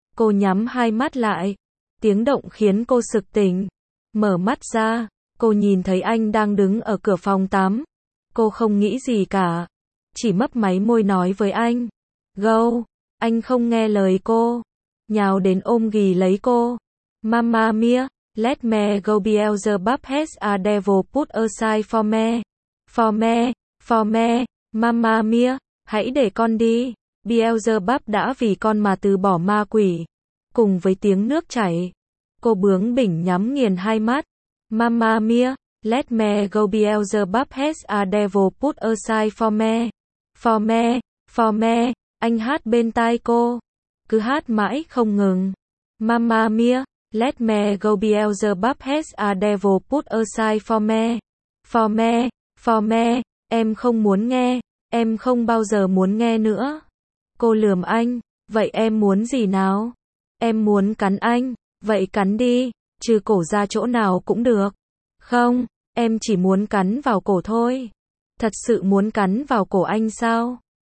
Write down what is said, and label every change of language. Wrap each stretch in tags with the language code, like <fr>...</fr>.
<vi>Cô nhắm hai mắt lại. Tiếng động khiến cô sực tỉnh. Mở mắt ra, cô nhìn thấy anh đang đứng ở cửa phòng tắm. Cô không nghĩ gì cả, chỉ mấp máy môi nói với anh. Gâu, anh không nghe lời cô. nhào đến ôm ghì lấy cô.</vi> <en>Mamma mia, let me go Beelzebub has a devil put aside for me. For me, for me, mamma mia,</en> <vi>hãy để con đi. Beelzebub đã vì con mà từ bỏ ma quỷ. Cùng với tiếng nước chảy, cô bướng bỉnh nhắm nghiền hai mắt.</vi> <en>Mamma mia, let me go Beelzebub has a devil put aside for me. For me, for me,</en> <vi>anh hát bên tai cô. Cứ hát mãi không ngừng. Mamma mia, let me go Beelzebub has a devil put aside for me.</vi> <en>For me, for me,</en> <vi>em không muốn nghe. Em không bao giờ muốn nghe nữa. Cô lườm anh, vậy em muốn gì nào? Em muốn cắn anh, vậy cắn đi, trừ cổ ra chỗ nào cũng được. Không, em chỉ muốn cắn vào cổ thôi. Thật sự muốn cắn vào cổ anh sao?</vi>